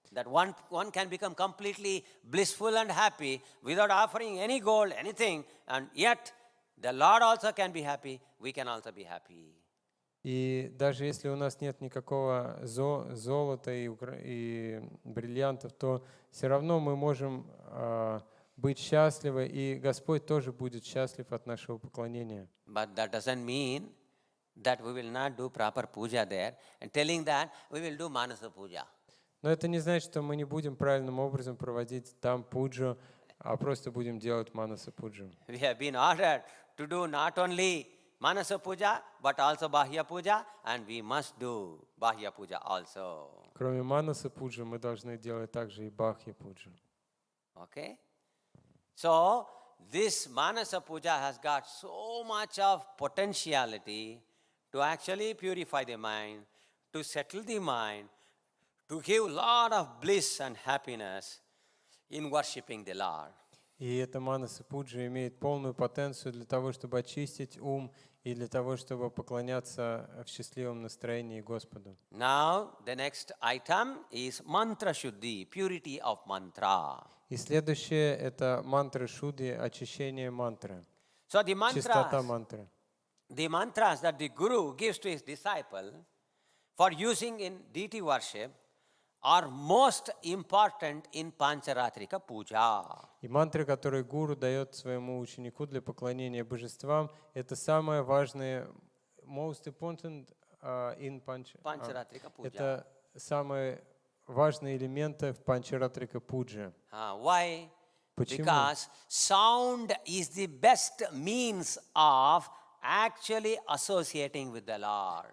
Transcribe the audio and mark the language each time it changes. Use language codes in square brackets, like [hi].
[en] That one can become completely blissful and happy without offering any gold, anything, and yet the Lord also can be happy, we can also be happy. [ru] И даже если у нас нет никакого золота и бриллиантов, то все равно мы можем быть счастливы, и Господь тоже будет счастлив от нашего поклонения. [en] But that doesn't mean that we will not do proper puja there, and telling that we will do Manasa Puja. [ru] Но это не значит, что мы не будем правильным образом проводить там пуджу, а просто будем делать манаса пуджу. [en] We have been ordered to do not only Manasa Puja, but also Bahya Puja, and we must do Bahya Puja also. [ru] Кроме манаса пуджи, мы должны делать также и бахья пуджу. [en] Okay? So, this Manasa Puja has got so much of potentiality to actually purify the mind, to settle the mind, to give a lot of bliss and happiness in worshipping the Lord. [ru] И эта манаса пуджа имеет полную потенцию для того, чтобы очистить ум и для того, чтобы поклоняться в счастливом настроении Господу. [en] Now, the next item is mantra shuddhi, purity of mantra. [ru] И следующее — это мантры шудди, очищение мантры, [en] So the [ru] чистота мантры. [en] mantras that the Guru gives to his disciple for using in deity worship are most important in Pancharatrika Puja. [ru] И мантры, которые гуру дает своему ученику для поклонения божествам, это самое важное, [en] most important in Pancharatrika Puja. [ru] это самые важные элементы в Панчаратрика Пудже. [en] Why? [ru] Почему? [en] Because sound is the best means of actually associating with the Lord.